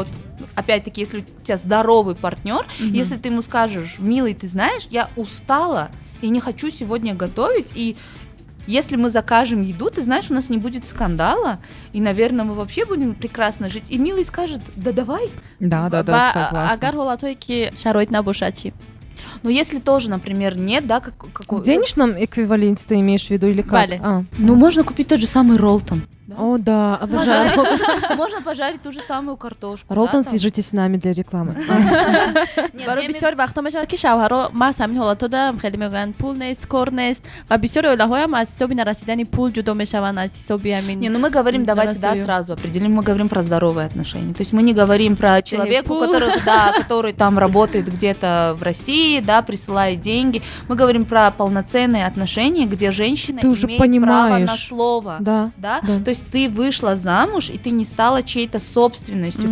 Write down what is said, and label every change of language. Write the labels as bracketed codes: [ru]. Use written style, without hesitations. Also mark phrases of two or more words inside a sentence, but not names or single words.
[ru] Опять-таки, если у тебя здоровый партнер, если ты ему скажешь: милый, ты знаешь, я устала и не хочу сегодня готовить, и если мы закажем еду, ты знаешь, у нас не будет скандала, и, наверное, мы вообще будем прекрасно жить. И милый скажет: да давай. Да, согласна. [tg] агар ҳолатҳое ки шароит набошад чӣ? [ru] Но если тоже, например, нет, да, В денежном эквиваленте ты имеешь в виду или как? [tg] Бале. [ru] Ну, можно купить тот же самый роллтон. О, да, обожаю. Можно пожарить ту же самую картошку. Ролтон, да, там. свяжитесь с нами для рекламы. Нет, [tg] барои [ru] я [tg] бисёри вақтҳо мешавад ки шавҳарро маҳз ҳамин ҳолатода хеле мегӯянд пул нест, кор нест, ва бисёри оилаҳоям аз ҳисоби нарасидани пул ҷудо мешаванд, аз ҳисоби ҳамин. [ru] Не, ну мы говорим, давайте, да, сразу определим, мы говорим про здоровые отношения. То есть мы не говорим про человека, который там работает где-то в России, да, присылает деньги. Мы говорим про полноценные отношения, где женщина Ты уже имеет право на понимаешь. слово. Да. То есть ты вышла замуж, и ты не стала чьей-то собственностью.